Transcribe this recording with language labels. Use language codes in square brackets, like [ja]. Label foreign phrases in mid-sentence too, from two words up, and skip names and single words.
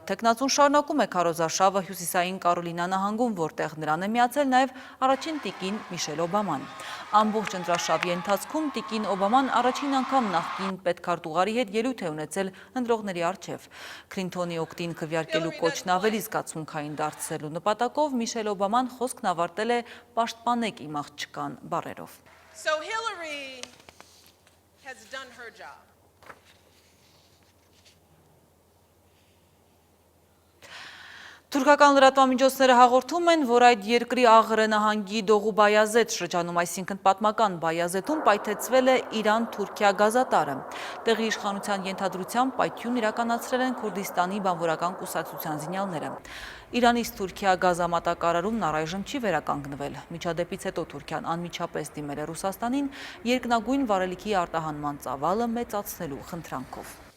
[hy] թեկնածուն շարունակում է քարոզարշավը հյուսիսային Կարոլինա նահանգում, որտեղ նրան է միացել նաև առաջին տիկին Միշել Օբաման։ Ամբողջ ընտրաշավի ընթացքում տիկին Օբաման առաջին անգամ նախկին պետքարտուղարի հետ ելույթ է ունեցել ընտրողների առջև։ Քլինթոնի օգտին քվեարկելու կոչն ավելի զգացմունքային դարձնելու նպատակով Միշել Օբաման խոսքն ավարտել է «Պաշտպանեք իմ աղջկան» բառերով։ [en] So Hillary has done her job. [hy] Թուրքական լրատվամիջոցները հաղորդում են, որ այդ երկրի Աղրե նահանգի Դողու Բայազետ շրջանում, այսինքն պատմական Բայազետում պայթեցվել է Իրան-Թուրքիա գազատարը։ Տեղի իշխանության ենթադրությամբ պայթյուն իրականացրել են Քուրդիստանի բանվորական կուսակցության զինյալները։ Իրանից Թուրքիա գազամատակարարումն առայժմ չի վերականգնվել։ Միջադեպից հետո Թուրքիան անմիջապես դիմել է Ռուսաստանին երկնագույն վառելիքի արտահանման ծավալը մեծացնելու խնդրանքով։